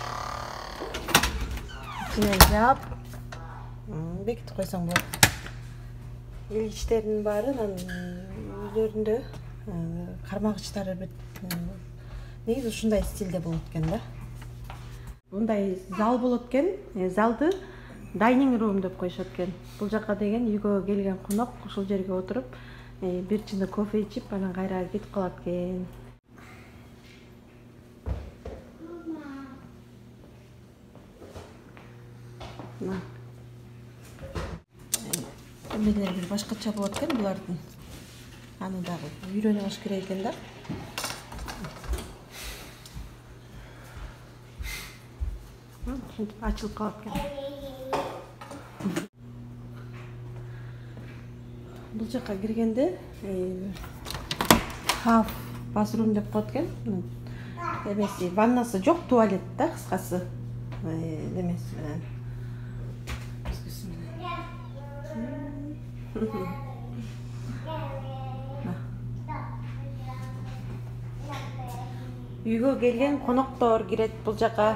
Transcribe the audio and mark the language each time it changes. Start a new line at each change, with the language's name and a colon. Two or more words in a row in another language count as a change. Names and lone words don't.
Kyrgyz: Ичине жаап, бекитип койсоң болот. Иличтердин баары үйлөрүндө кармагычтары негизи ушундай стилде болот экен да. Мындай зал болот экен. Залды
English: dining room
Kyrgyz: деп коюшат экен. Бул жакка деген үйгө келген конок ушул жерге отуруп, бир чыны кофе ичип, анан кайра кетип калат экен. Эмелер бир башкача болот экен булардын. Аны дагы үйрөнүп алыш керек экен да. Ачылып калат экен. Бул жакка киргенде
English: half bathroom
Kyrgyz: деп коет экен. Эмеси ваннасы жок, туалет да, кыскасы. Демеси менен. Үйгө келген коноктор кирет бул жака.